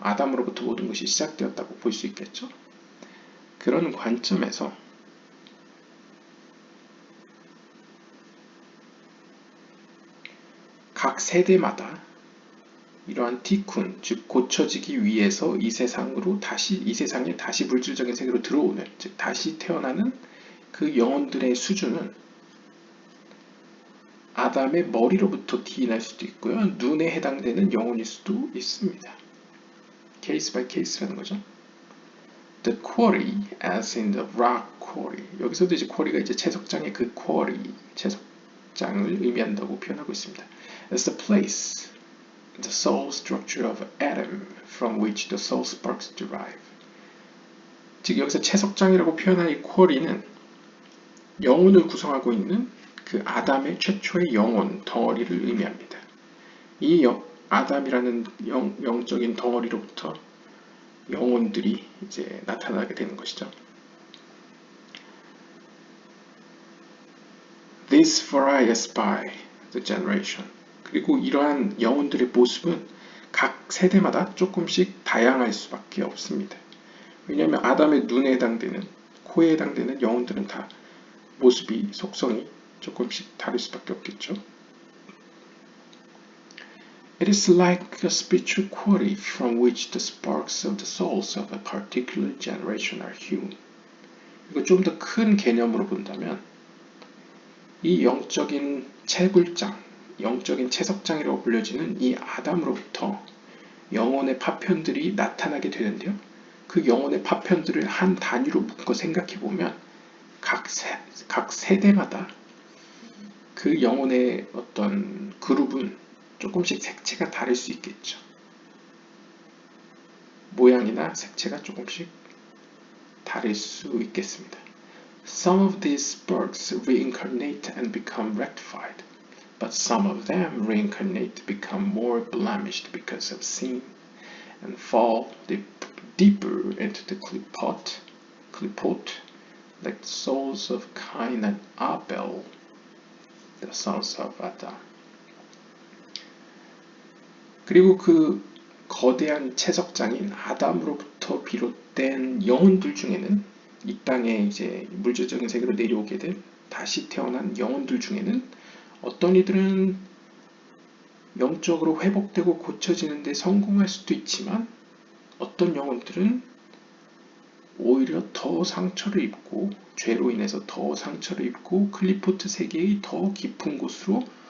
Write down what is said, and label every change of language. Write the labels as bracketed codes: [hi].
[ko] 아담으로부터 모든 것이 시작되었다고 볼 수 있겠죠. 그런 관점에서 각 세대마다 이러한 티쿤, 즉 고쳐지기 위해서 이 세상에 다시 물질적인 세계로 들어오는, 즉 다시 태어나는 그 영혼들의 수준은 아담의 머리로부터 기인할 수도 있고요. 눈에 해당되는 영혼일 수도 있습니다. 케이스 바이 케이스라는 거죠. [en] The quarry, as in the rock quarry. [ko] 여기서도 이제 quarry가 이제 채석장의 그 quarry, 채석장을 의미한다고 표현하고 있습니다. [en] As the place, the soul structure of Adam, from which the soul sparks derive. [ko] 즉 여기서 채석장이라고 표현한 이 quarry는 영혼을 구성하고 있는 그 아담의 최초의 영혼 덩어리를 의미합니다. 이 아담이라는 영적인 덩어리로부터 영혼들이 이제 나타나게 되는 것이죠. [en] This varies by the generation. [ko] 그리고 이러한 영혼들의 모습은 각 세대마다 조금씩 다양할 수밖에 없습니다. 왜냐하면 아담의 눈에 해당되는, 코에 해당되는 영혼들은 다 모습이, 속성이 조금씩 다를 수밖에 없겠죠. [en] It is like a spiritual quality from which the sparks of the souls of a particular generation are hewn. [ko] 이거 좀 더 큰 개념으로 본다면 이 영적인 채굴장, 영적인 채석장이라고 불려지는 이 아담으로부터 영혼의 파편들이 나타나게 되는데요. 그 영혼의 파편들을 한 단위로 묶어 생각해보면 각 세대마다 그 영혼의 어떤 그룹은 조금씩 색채가 다를 수 있겠죠. 모양이나 색채가 조금씩 다를 수 있겠습니다. [en] Some of these sparks reincarnate and become rectified, but some of them reincarnate, become more blemished because of sin, and fall deeper into the klipot, like the souls of Cain and Abel, the sons of Adam. [ko] 그리고 그 거대한 채석장인 아담으로부터 비롯된 영혼들 중에는 이 땅에 이제 물질적인 세계로 내려오게 된 다시 태어난 영혼들 중에는 어떤 이들은 영적으로 회복되고 고쳐지는 데 성공할 수도 있지만 어떤 영혼들은 오히려 더 상처를 입고 죄로 인해서 더 상처를 입고 클리포트 세계의 더 깊은 곳으로